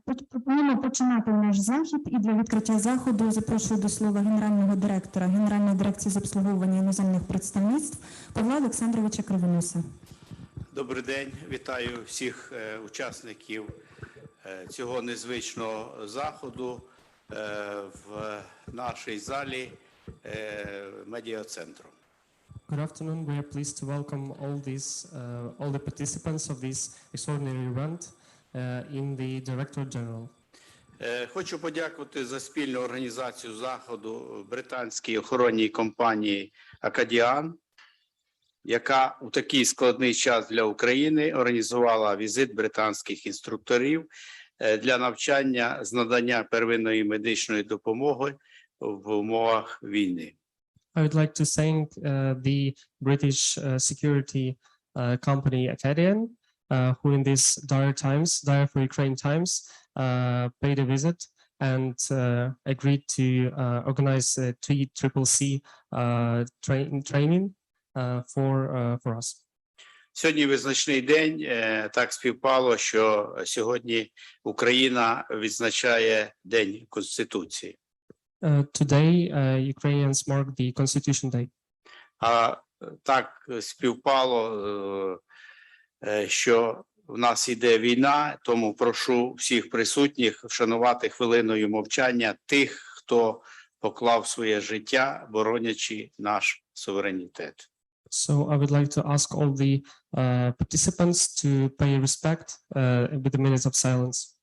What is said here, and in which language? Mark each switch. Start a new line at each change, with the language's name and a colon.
Ukrainian: Пропонуємо починати наш захід, і для відкриття заходу запрошую до слова генерального директора Генеральної дирекції з обслуговування іноземних представництв Павла Олександровича Кривоноса. Добрий день, вітаю всіх учасників цього незвичного заходу в нашій залі медіа-центру.
English: Good afternoon. We are pleased to welcome all the participants of this extraordinary event in the Director General.
Ukrainian: Хочу подякувати за спільну організацію заходу британській охоронній компанії «Акадіан», яка у такий складний час для України організувала візит британських інструкторів для навчання з надання первинної медичної допомоги в умовах війни.
English: I would like to thank the British security company Acadian, who in these dire for Ukraine times, paid a visit and agreed to organize TCCC training for us.
Ukrainian: Сьогодні визначний день. Так співпало, що сьогодні Україна відзначає День Конституції.
English: Today, Ukrainians mark the Constitution Day.
Ukrainian: А так співпало, що в нас іде війна, тому прошу всіх присутніх вшанувати хвилиною мовчання тих, хто поклав своє життя, боронячи наш суверенітет.
English: So I would like to ask all the participants to pay respect with a minute of silence.